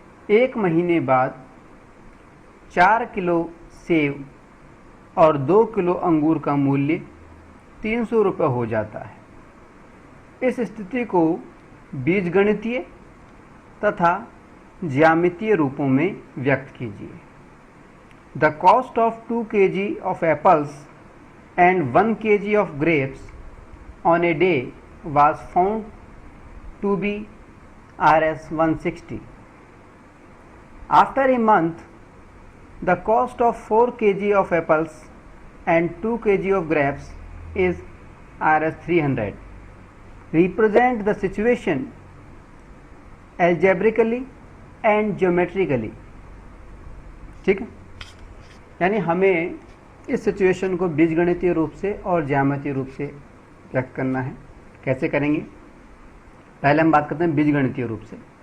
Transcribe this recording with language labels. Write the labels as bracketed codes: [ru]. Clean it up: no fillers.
[hi] एक महीने बाद 4 किलो सेब और 2 किलो अंगूर का मूल्य 300 रुपये हो जाता है। इस स्थिति को बीजगणितीय तथा ज्यामितीय रूपों में व्यक्त कीजिए। [en] The cost of 2 kg of apples and 1 kg of grapes on a day was found to be Rs 160. After a month, the cost of 4 kg of apples and 2 kg of grapes is Rs 300. Represent the situation algebraically and geometrically. [hi] ठीक है, यानी हमें इस situation को बीजगणितीय रूप से और ज्यामितीय रूप से व्यक्त करना है। कैसे करेंगे? पहले हम बात करते हैं बीजगणितीय रूप से।